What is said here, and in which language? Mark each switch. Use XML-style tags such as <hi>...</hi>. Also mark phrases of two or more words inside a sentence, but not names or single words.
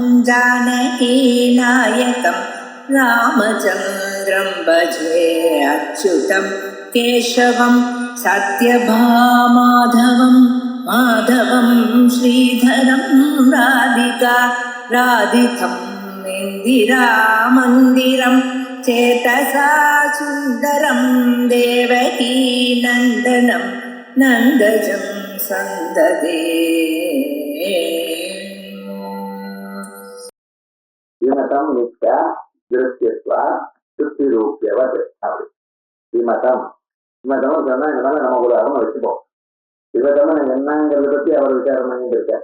<sa>जानकीनायकं रामचन्द्रं भजे अच्युतं केशवं सत्यभामाधवं माधवं श्रीधरं राधिका राधितं इन्दिरामन्दिरं चेतसा सुन्दरं देवकी नन्दनं नन्दजं सन्ददे विमतं नित्या दृश्यत्वा शुत्तिरूपियवत्.</sa> <ta>அப்படி விமதம் விமதம் சொன்னா இந்த மாதிரி நம்ம ஒரு அருமை வச்சுப்போம். விமதம் என்னங்கிறத பத்தி அவர் விசாரம் பண்ணிட்டு இருக்கார்.</ta>